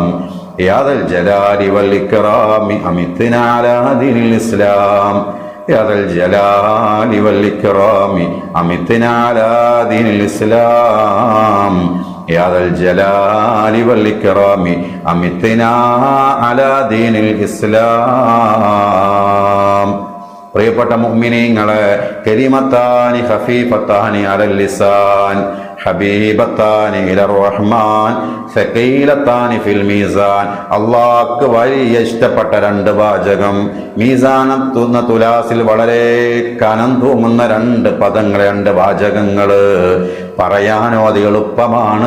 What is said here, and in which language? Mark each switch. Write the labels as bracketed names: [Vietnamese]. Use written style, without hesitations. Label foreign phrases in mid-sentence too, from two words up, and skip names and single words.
[Arabic] يا ذا الجلال والإكرام أمتنا على دين الإسلام. يا ذا الجلال والإكرام أمتنا على دين الإسلام. يا ذا الجلال والإكرام أمتنا على دين الإسلام. [Malayalam] പ്രിയപ്പെട്ട മുഅ്മിനീങ്ങളെ, [Arabic] كلمتان خفيفتان على اللسان حبيبتان إلى الرحمن ثقيلتان في الميزان. [Malayalam] അല്ലാഹുക്ക് വലിയ ഇഷ്ടപ്പെട്ട 2 വാചകം, മീസാനത്തുന്ന തുലാസിൽ വളരെ കനം തൂമുന്ന 2 പദങ്ങൾ, 2 വാചകങ്ങള് പറയാനോ അത് എളുപ്പമാണ്.